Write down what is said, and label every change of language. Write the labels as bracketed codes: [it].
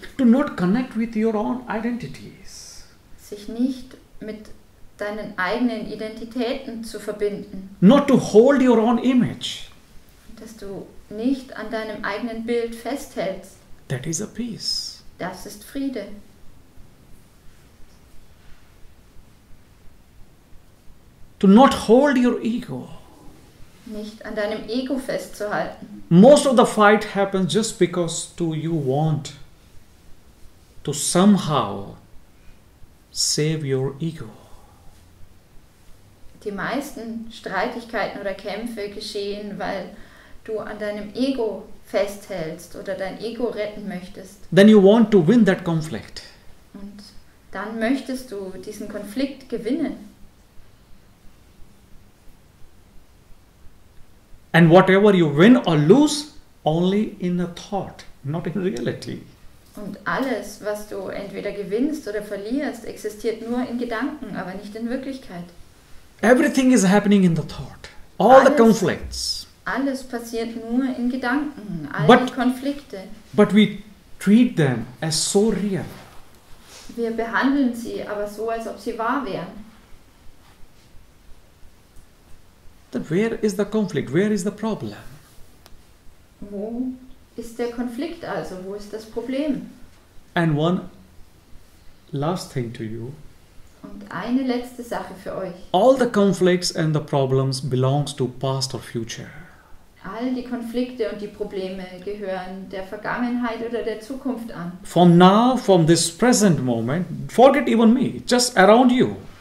[en] to not connect with your own identities. [de] sich nicht mit deinen eigenen Identitäten zu verbinden, [en] Not to hold your own image. [de] dass du nicht an deinem eigenen Bild festhältst. [en] That is a peace. [de] Das ist Friede. [en] To not hold your ego. [de] Nicht an deinem Ego festzuhalten. [en] Most of the fight happens just because you want to somehow save your ego. [de] Die meisten Streitigkeiten oder Kämpfe geschehen, weil du an deinem Ego festhältst oder dein Ego retten möchtest. [en] Then you want to win that conflict. [de] Und dann möchtest du diesen Konflikt gewinnen. [en] And whatever you win or lose, only in a thought, not in reality. [de] Und alles, was du entweder gewinnst oder verlierst, existiert nur in Gedanken, aber nicht in Wirklichkeit. [en] Everything is happening in the thought. All the [de] Alles. [en] conflicts. [de] Alles passiert nur in Gedanken, all [en] But- [de] die Konflikte. [en] But we treat them as so real. [de] Wir behandeln sie aber so, als ob sie wahr wären. [en] Then where is the conflict? Where is the problem? [de] Wo ist der Konflikt also? Wo ist das Problem? [en] And one last thing to you. [de] Und eine letzte Sache für euch. [en] All the conflicts and the problems belongs to past or future. [de] All die Konflikte und die Probleme gehören der Vergangenheit oder der Zukunft an. [en] From now, from this present moment, forget even me, just around you.